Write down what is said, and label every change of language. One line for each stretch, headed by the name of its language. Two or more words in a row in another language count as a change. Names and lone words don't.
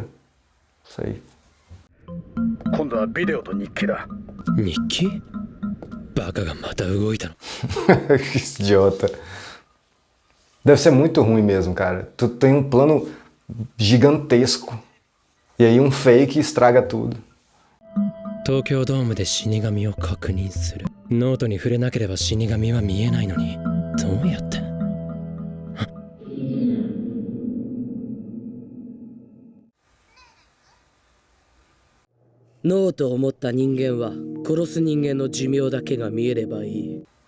Portuguese: Não sei. Que idiota. Deve ser muito ruim mesmo, cara. Tu tem um plano gigantesco e aí um fake estraga tudo.
Japanese: 東京ドームで死神を確認する。ノートに触れなければ死神は見えないのに、どうやって？ノートを持った人間は殺す人間の寿命だけが見えればいい。